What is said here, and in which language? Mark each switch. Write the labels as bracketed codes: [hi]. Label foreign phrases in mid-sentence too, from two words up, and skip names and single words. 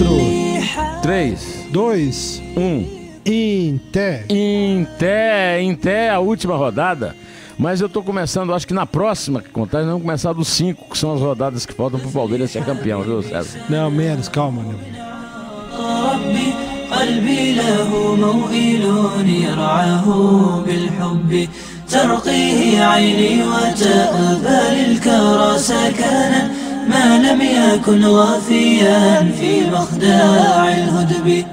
[pt] 3, 2, 1. Inté, a última rodada. Mas eu estou começando, acho que na próxima contagem nós vamos começar dos 5, que são as rodadas que faltam para o Palmeiras ser campeão, viu, César? Não, menos, calma, né? [ar] قلبي له موئل يرعاه بالحب ترقيه عيني وتأبى للكرى سكنا ما لم يكن واثيا في مخداع الهدب.